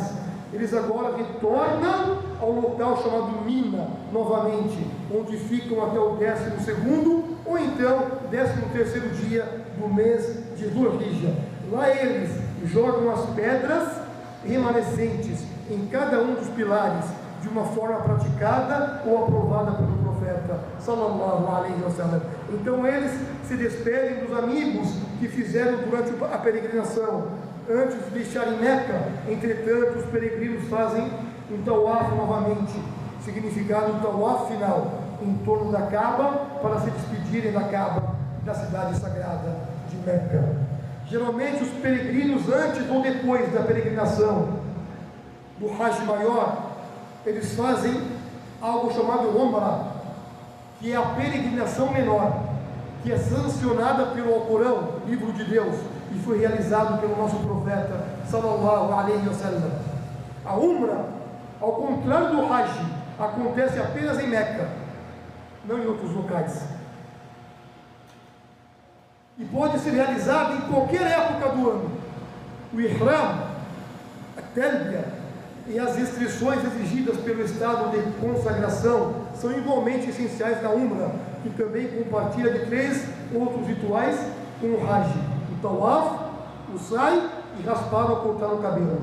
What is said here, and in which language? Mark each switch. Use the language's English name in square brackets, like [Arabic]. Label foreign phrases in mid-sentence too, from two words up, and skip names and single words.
[Portuguese] Eles agora retornam ao local chamado Mina, novamente, onde ficam até o 12º ou então 13º dia do mês de Dhul-Hijjah. Lá eles jogam as pedras remanescentes em cada um dos pilares, de uma forma praticada ou aprovada pelo profeta [Arabic] صلى الله عليه وسلم. [Portuguese] Então eles se despedem dos amigos que fizeram durante a peregrinação, antes de deixarem Meca. Entretanto, os peregrinos fazem um tawaf novamente, significado um tawaf final, em torno da Kaaba, para se despedirem da Kaaba, da cidade sagrada de Meca. Geralmente os peregrinos, antes ou depois da peregrinação do Hajj maior, eles fazem algo chamado Umrah, que é a peregrinação menor, que é sancionada pelo Alcorão, livro de Deus, e foi realizado pelo nosso profeta [Arabic] صلى الله عليه وسلم. [Portuguese] A Umrah, ao contrário do Hajj, acontece apenas em Meca, não em outros locais, e pode ser realizada em qualquer época do ano. O Ihram, a Talbiya e as restrições exigidas pelo estado de consagração são igualmente essenciais na Umrah, que também compartilha de 3 outros rituais com o Hajj: o Tawaf, o Sai e raspar ou cortar o cabelo.